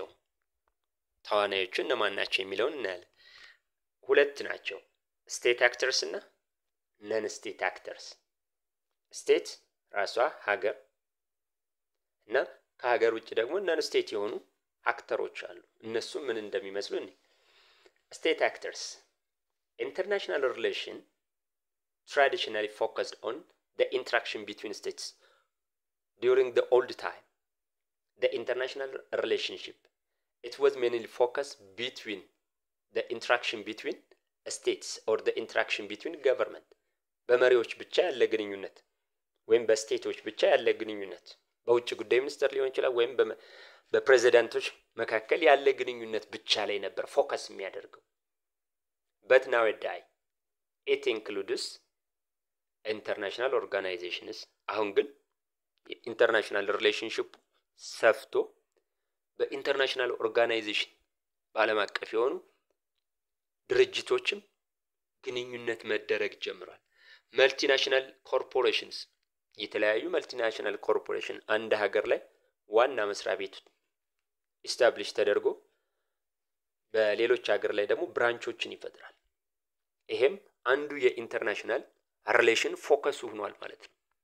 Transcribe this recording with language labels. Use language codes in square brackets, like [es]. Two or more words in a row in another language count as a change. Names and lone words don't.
[am] ተዋናዮቹ እነማን ናቸው የሚለውን እናያለን። ሁለት ናቸው፣ [en] state actors [am] እና [en] non state actors። [am] ስቴት ራሷ ሀገር እና ከሀገር ውጭ ደግሞ [en] non state [am] የሆኑ አክተሮች አሉ። እነሱ ምን እንደሚመስሉ እኔ [en] state actors international relation traditionally focused on the interaction between states during the old time. The international relationship, it was mainly focused between the interaction between states or the interaction between government [am] በመሪዎች ብቻ ያለ ግንኙነት ወይም በስቴቶች ብቻ ያለ ግንኙነት በውጭ ጉዳይ ሚኒስትር ሊሆን ይችላል ወይም በፕሬዝዳንቶች መካከል ያለ ግንኙነት ብቻ ላይ ነበር ፎከስ የሚያደርገው። [en] but nowadays it includes international organizations [am] አሁን ግን ኢንተርናሽናል ሪሌሽንሺፕ ሰፍቶ [en] international organization [am] በዓለም አቀፍ የሆኑ ድርጅቶችም ግንኙነት መደረግ ጀምሯል። [en] multinational corporations [am] የተለያዩ [en] multinational corporation [am] አንድ ሀገር ላይ ዋና መስሪያ ቤት ኢስታብሊሽ ተደርጎ በሌሎች ሀገር ላይ ደግሞ ብራንቾችን ይፈጥራል። ይሄም አንዱ [en] international relation focus [am] ሆኗል ማለት ነው።